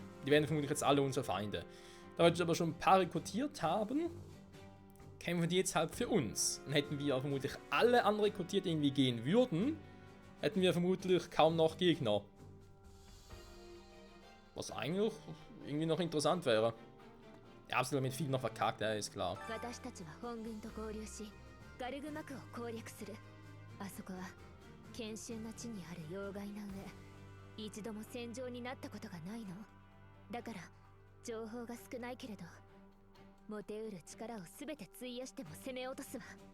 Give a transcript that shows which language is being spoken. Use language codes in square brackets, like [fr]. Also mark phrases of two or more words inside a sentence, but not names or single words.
[de] Die wären vermutlich jetzt alle unsere Feinde. Da wir jetzt aber schon ein paar rekrutiert haben, kämpfen die jetzt halt für uns. Dann hätten wir vermutlich alle anderen rekrutiert, die irgendwie gehen würden, hätten wir vermutlich kaum noch Gegner. Was eigentlich irgendwie noch interessant wäre. Ja, absolut mit viel noch verkackt, ja, ist klar. [ja] 私たちは本軍と合流しガルグマクを攻略する。あそこは険峻な地にある要害な上、一度も戦場になったことがないの。だから情報が少ないけれど持てうる力を全て費やしても攻め落とすわ。